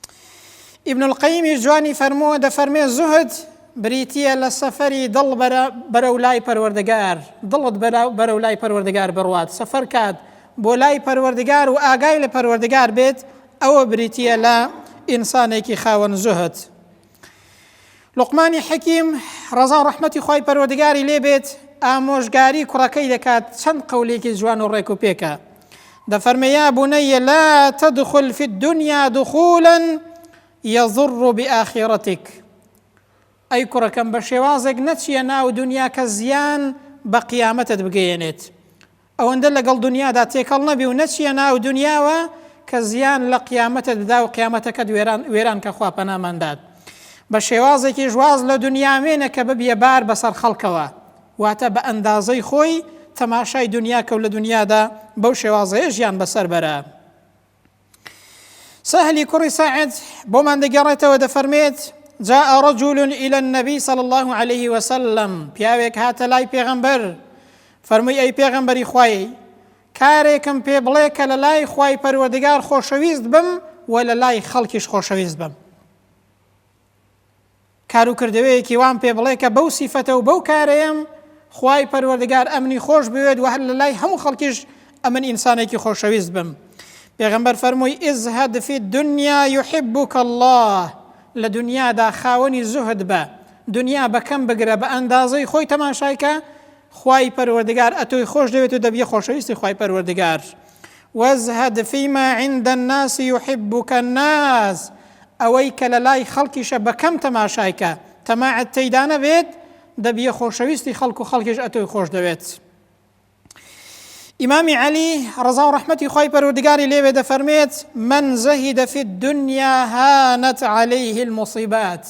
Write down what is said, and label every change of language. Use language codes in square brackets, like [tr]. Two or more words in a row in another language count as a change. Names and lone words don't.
[ckb] ئیبن القەیمی جوانی فەرمووە دەفەرمێ زوهد بریتیە لە سەفەری دڵ بەرەو لای پەروەردگار، دڵت بەرەو لای پەروەردگار بڕوات، سەفەر کات بۆ لای پەروەردگار و ئاگای لە پەروەردگار بێت، ئەوە بریتیە لە ئینسانێکی خاوەن زوهد. لوقمانی حەکیم ڕەزا و ڕەحمەتی خوای پەروەردگاری لێ بێت ئامۆژگاری کوڕەکەی دەکات، چەند قەولێکی جوان و ڕێک و پێکە. [ar] دەفەرمێ یا بونەیە لا تدخل في الدنيا دخولا يضر بآخرتك. [ckb] ئەی کوڕەکەم بە شێوازێک نەچیە ناو دنیا کە زیان بە قیامەتت بگەیەنێت. ئەوەندە لەگەڵ دنیادا تێکەڵ نەبی و نەچیە ناو دنیاوە کە زیان لە قیامەتت بدا و قیامەتەکەت وێران کە خوا پەناماندات. بە شێوازێکی ژواز لە دنیامێنە کە ببیە بار بەسەر خەڵکەوە، واتە بە ئەندازەی خۆی تەماشای دنیا کە و لە دنیادا بەو شێوازەیە ژیان بەسەر بەرە. سهلی کوڕی ساعد بۆمان دەگەڕێتەوە دەفەرمێت [ar] جاء رجل إلى النبي صلى الله عليه وسلم. [ckb] پیاوێک هاتە لای پێغەمبەر فەرمووی ئەی پێغەمبەری خوای کارێکم پێ بڵێ کە لە لای خوای پەروەردگار خۆشەویست بم و لە لای خەڵکیش خۆشەویست بم. کار و کردەوەیەکی وام پێ بڵێ کە بەو سیفەتە و بەو کارەیەم خوای پەروەردگار ئەمنی خۆش بوێت و هەر لە لای هەموو خەڵکیش ئەمن ئینسانێکی خۆشەویست بم. پێغەمبەر فەرمووی [ar] اذهب في الدنيا يحبك الله. [ckb] لە دنیادا خاوەنی زوهد بە، دنیا بەکەم بگرە، بە ئەندازەی خۆی تەماشایکە، خوای پەروەردگار ئەتۆی خۆش دەوێت و دەبیە خۆشەویستی خوای پەروەردگار. [ar] وازهد فيما عند الناس يحبك الناس. [ckb] ئەوەی کە لە لای خەڵکیشە بەکەم تەماشایکە، تەماعەت تێیدا نەبێت، دەبیە خۆشەویستی خەڵک و خەڵکیش ئەتۆی خۆش دەوێت. ئیمامی عەلی ڕەزا و ڕەحمەتی خوای پەروەردگاری لێوێ دەفەرمێت [ar] من زەهیدە فی الدنیا هانت عەلەیه المصیبات.